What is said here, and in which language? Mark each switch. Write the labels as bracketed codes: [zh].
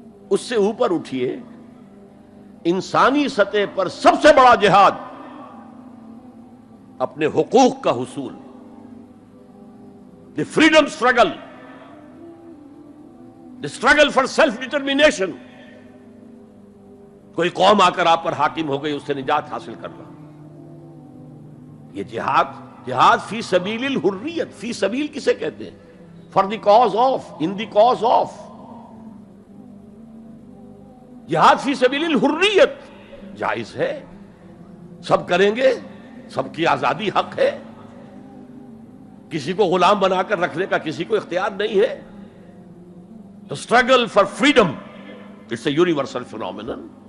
[ur] اس سے اوپر اٹھیے، انسانی سطح پر سب سے بڑا جہاد اپنے حقوق کا حصول، [en] The freedom struggle, the struggle for self determination. [ur] کوئی قوم آ کر آپ پر حاکم ہو گئی، اس سے نجات حاصل کرنا، یہ جہاد فی سبیل الحریت. فی سبیل کسے کہتے ہیں؟ [en] For the cause of, in the cause of. [ur] جہاد فی سبیل الحریت جائز ہے، سب کریں گے، سب کی آزادی حق ہے، کسی کو غلام بنا کر رکھنے کا کسی کو اختیار نہیں ہے. [en] تو struggle for freedom it's a universal phenomenon.